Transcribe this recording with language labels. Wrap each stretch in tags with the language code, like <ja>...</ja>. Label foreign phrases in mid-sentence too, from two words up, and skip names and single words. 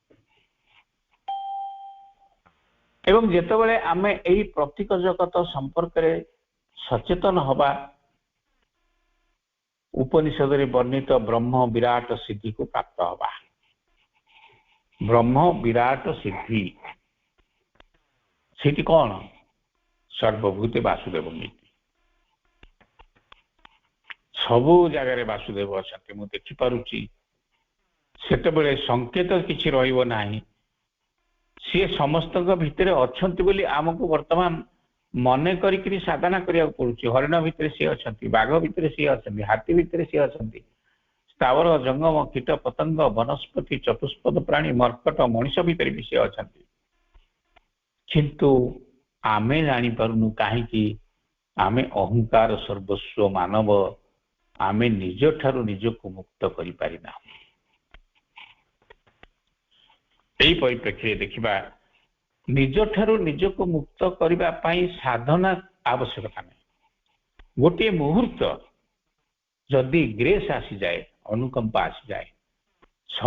<or>ଏବଂ ଯେତେବେଳେ ଆମେ ଏହି ପ୍ରତୀକ ଜଗତ ସମ୍ପର୍କ ରେ ସଚେତନ ହବା ଉପନିଷଦ ରେ ବର୍ଣ୍ଣିତ ବ୍ରହ୍ମ ବିରାଟ ସିଦ୍ଧି କୁ ପ୍ରାପ୍ତ ହବା ବ୍ରହ୍ମ ବିରାଟ ସିଦ୍ଧି ସେଇଟି କଣ ସର୍ବଭୂତେ ବାସୁଦେବ ନୀତି ସବୁ ଜାଗା ବାସୁଦେବ ଅଚ୍ଛା ମୁଁ ଦେଖି ପାରୁଛି ସେତେବେଳେ ସଙ୍କେତ କିଛି ରହିବ ନାହିଁ ସେ ସମସ୍ତ ଭିତର ଅଛନ୍ତି ବୋଲି ଆମକୁ ବର୍ତ୍ତମାନ ମନେ କରି ସାଧନା କରିବା ପଡୁଛି ହରିଣ ଭିତର ସେ ଅଛନ୍ତି ବାଘ ଭିତର ସେ ଅଛନ୍ତି ହାତୀ ଭିତର ସେ ଅଛନ୍ତି ସ୍ଥାବର ଜଙ୍ଗମ କୀଟ ପତଙ୍ଗ ବନସ୍ପତି ଚତୁଷ୍ପଦ ପ୍ରାଣୀ ମର୍କଟ ମନୁଷ୍ୟ ଭିତର ବି ସେ ଅଛନ୍ତି କିନ୍ତୁ ଆମେ ଜାଣି ପାରୁନୁ କାହିଁକି ଆମେ ଅହଂକାର ସର୍ବସ୍ୱ ମାନବ ଆମେ ନିଜ ଠାରୁ ନିଜକୁ ମୁକ୍ତ କରି ପାରିନା ଏଇ ପରିପ୍ରେକ୍ଷୀ ଦେଖିବା ନିଜ ଠାରୁ ନିଜକୁ ମୁକ୍ତ କରିବା ପାଇଁ ସାଧନା ଆବଶ୍ୟକତା ନାହିଁ ଗୋଟେ ମୁହୂର୍ତ୍ତ ଯଦି ଗ୍ରେସ ଆସି ଯାଏ ଅନୁକମ୍ପା ଆସି ଯାଏ</or>